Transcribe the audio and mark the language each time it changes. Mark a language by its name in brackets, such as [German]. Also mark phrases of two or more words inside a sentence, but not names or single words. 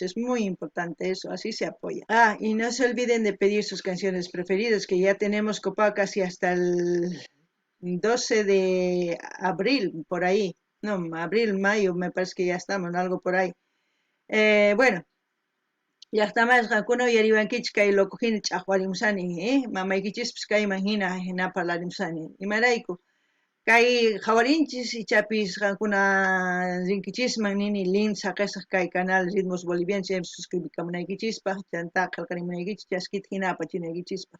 [Spanish] Es muy importante eso, así se apoya. Y no se olviden de pedir sus canciones preferidas, que ya tenemos copado casi hasta el 12 de abril, por ahí. no, abril, mayo, me parece que ya estamos, algo por ahí. Bueno, [Quechua] llaqtamasqa uyariwankichis kay loqojini ch'aqwarimusani, mamaykichispis kayman hina parlarimusani. Imarayku kay qawarinchis ichapis qankuna rinkichisman nini link saqisaq kay canal Ritmos Bolivianos chaypi suscribikamunaykichispaq chanta qillqarimunaykichis chaskita hina apachinaykichispaq.